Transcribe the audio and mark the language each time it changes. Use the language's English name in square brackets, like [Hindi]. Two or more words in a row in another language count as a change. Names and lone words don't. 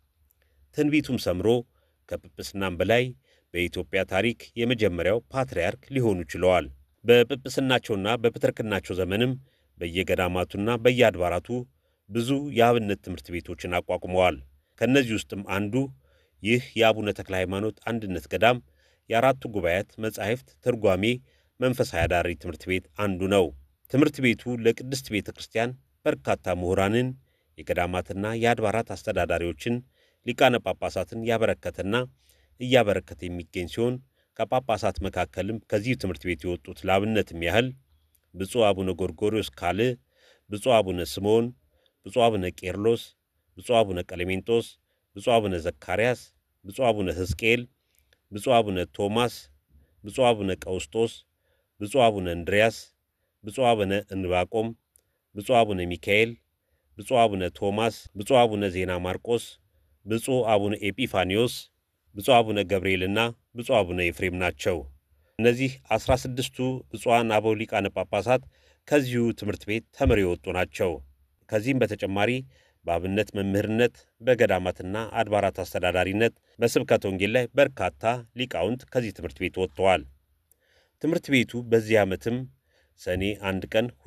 [Amharic] ትንቢቱም ሰምሮ ከጵጵስናም በላይ በኢትዮጵያ ታሪክ የመጀመሪያው ፓትርያርክ ሊሆኑ ችለዋል። በጵጵስናቸውና በፕትርክናቸው ዘመንም በየገዳማቱና በየአድባራቱ ብዙ የአብነት ትምህርት ቤቶችን አቋቁመዋል። ከእነዚህ ውስጥም አንዱ ይህ የአቡነ ተክለ ሃይማኖት አንድነት ገዳም የአራቱ ጉባኤያት መጻሕፍት ትርጓሜ መንፈሳዊ አዳሪ ትምህርት ቤት አንዱ ነው። ትምህርት ቤቱ ለቅድስት ቤተ ክርስቲያን በርካታ ምሁራንን፣ የገዳማትና የአድባራት አስተዳዳሪዎችን፣ ሊቃነ ጳጳሳትን ያበረከተና እያበረከተ የሚገኝ ሲሆን ከጳጳሳት መካከልም ከዚህ ትምህርት ቤት የወጡት ለአብነትም ያህል ብፁዕ አቡነ ጎርጎርዮስ ካልዕ፣ ብፁዕ አቡነ ስምዖን፣ ብፁዕ አቡነ ቄርሎስ፣ ብፁዕ አቡነ ቀሌሜንጦስ፣ ብፁዕ አቡነ ዘካርያስ፣ ብፁዕ አቡነ ሕዝቅኤል፣ ብፁዕ አቡነ ቶማስ፣ ብፁዕ አቡነ ቀውስጦስ፣ ብፁዕ አቡነ እንድርያስ፣ ብፁዕ አቡነ እንባቆም፣ ብፁዕ አቡነ ሚካኤል፣ ብፁዕ አቡነ ቶማስ፣ ብፁዕ አቡነ ዜና ማርቆስ፣ ብፁዕ አቡነ ኤጲፋኒዮስ፣ ብፁዕ አቡነ ገብርኤልና ብፁዕ አቡነ ኤፍሬም ናቸው። እነዚህ 16ቱ ብፁዓን አበው ሊቃነ ጳጳሳት ከዚሁ ትምህርት ቤት ተምረው የወጡ ናቸው። ከዚህም በተጨማሪ በአብነት መምህርነት፣ በገዳማትና አድባራት አስተዳዳሪነት፣ በስብከተ ወንጌል ላይ በርካታ ሊቃውንት ከዚህ ትምህርት ቤት ወጥተዋል። ትምህርት ቤቱ በዚህ ዓመትም ሰኔ 1 ቀን